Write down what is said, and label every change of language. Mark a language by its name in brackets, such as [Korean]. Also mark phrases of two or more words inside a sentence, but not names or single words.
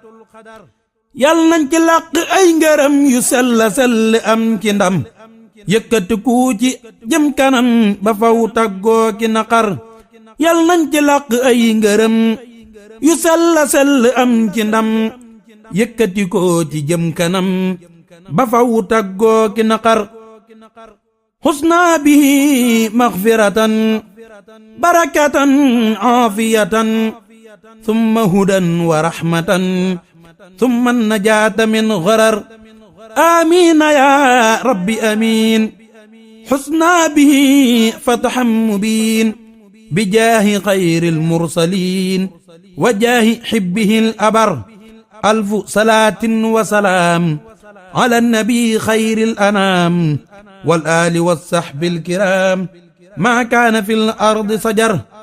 [Wolof] yal nañ ci làq ay ngërëm yu sella sell am ci ndam yëkkati ku ci jëm kanam ba faw tàggoo ki naqar yal nañ ci làq ay ngërëm yu sella sell am ci ndam yëkkati ko ci jëm kanam ba faw tàggoo ki naqar [Arabic] حسنى به مغفرة بركة عافية ثم هدى ورحمة ثم النجاة من غرر آمين يا رب آمين حسنا به فتحا مبين بجاه خير المرسلين وجاه حبه الأبر ألف صلاة وسلام على النبي خير الأنام والآل والصحب الكرام ما كان في الأرض سجر